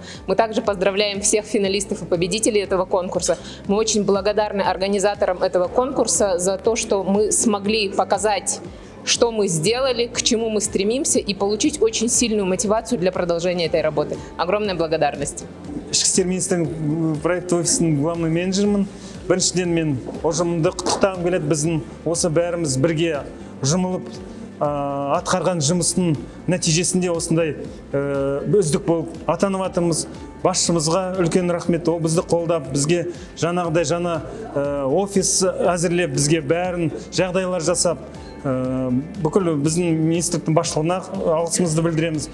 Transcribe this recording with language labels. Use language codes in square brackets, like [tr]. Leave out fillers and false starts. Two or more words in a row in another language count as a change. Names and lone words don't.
[ru] Мы также поздравляем всех финалистов и победителей этого конкурса. Мы очень благодарны организаторам этого конкурса за то, что мы смогли показать, что мы сделали, к чему мы стремимся, и получить очень сильную мотивацию для продолжения этой работы. Огромная благодарность. [kk] Ішкі істер министрінің проект офисінің главный менеджермін. Біріншіден мен ұжымды құттықтағым келеді. Біздің осы бәріміз бірге жұмылып атқарған жұмыстың нәтижесінде осындай үздік болып атанып жатырмыз. Басшымызға үлкен рахмет. Ол бізді қолдап, бізге жаңағыдай жаңа офис әзірлеп, бізге бәрін жағдайлар жасап, бүкіл біздің министрліктің басшылығына алғысымызды білдіреміз.